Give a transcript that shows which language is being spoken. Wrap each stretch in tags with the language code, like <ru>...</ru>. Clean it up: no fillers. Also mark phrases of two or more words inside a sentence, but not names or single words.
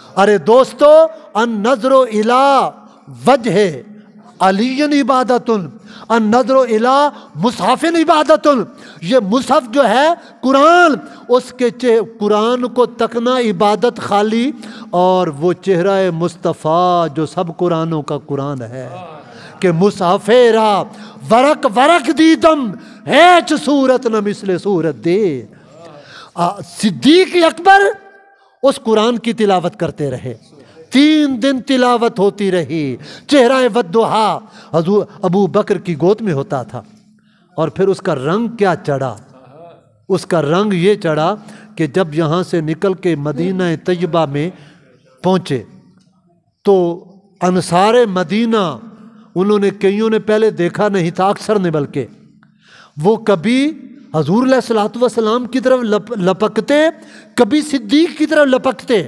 <ur>ارے دوستو</ur> <ar>النظر الی وجہ علی عبادت، النظر الی مصحف عبادت،</ar> <ur>یہ مصحف جو ہے قرآن، اس کے قرآن کو تکنا عبادت خالی، اور وہ چہرہ مصطفیٰ جو سب قرآنوں کا قرآن ہے کہ</ur> <fa>مصحف را ورق ورق دیدم ہیچ صورت نہ مثل صورت دے۔</fa> <ur>صدیق اکبر اس قرآن کی تلاوت کرتے رہے، 3 دن تلاوت ہوتی رہی، چہرہ والضحیٰ حضور ابو بکر کی گود میں ہوتا تھا، اور پھر اس کا رنگ کیا چڑھا، اس کا رنگ یہ چڑھا کہ جب یہاں سے نکل کے مدینہ طیبہ میں پہنچے تو انصار مدینہ، انہوں نے کئیوں نے پہلے دیکھا نہیں تھا، اکثر نے، بلکہ وہ کبھی حضور</ur> <ar>علیہ الصلوۃ والسلام</ar> <ur>کی طرف لپکتے، کبھی صدیق کی طرف لپکتے۔</ur>